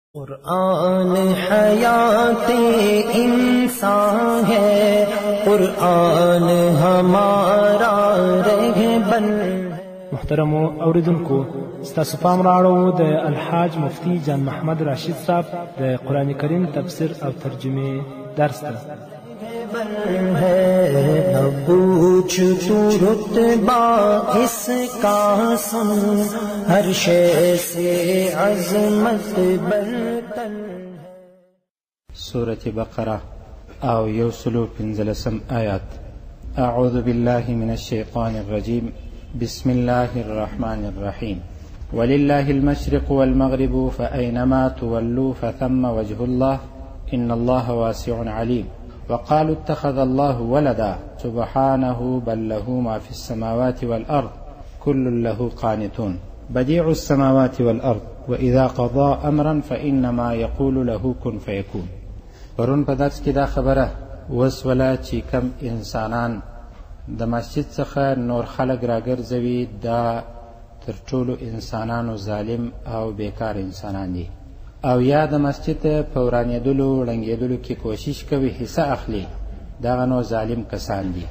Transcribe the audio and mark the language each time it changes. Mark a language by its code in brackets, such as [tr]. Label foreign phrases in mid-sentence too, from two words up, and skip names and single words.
[ur] قرآن حیات انسان ہے، قرآن ہمارا رہبر ہے۔ [ps] محترمو اوریدونکو، ستاسو پام راړو د الحاج مفتی جان محمد راشد صاحب د قرآن کریم تفسیر او ترجمه درس ته [ur] نہ پوچھ تو رتبہ اس کا سن، ہر شے سے عظمت برتر ہے۔ [ps] سورة بقرة او 115 آیات. [ar] اعوذ بالله من الشیطان الرجیم. بسم الله الرحمن الرحیم. ولله المشرق والمغرب فأينما تولوا فثم وجه الله إن الله واسع عليم. وقالوا اتخذ الله ولدا سبحانه بل له ما في السماوات والأرض كل له قانتون. بديع السماوات والأرض وإذا قضى أمرا فإنما يقول له كن فيكون. [ps] پرون په درس کې دا خبره وسوله چې کم انسانان د مسجد څخه نور خلق راګرځوي دا تر ټولو انسانانو ظالم او بیکار انسانان دي، او یا د مسجد په ورانېدلو ړنګېدلو کې کوشش کوي حصه اخلي، دغه نو ظالم کسان دي.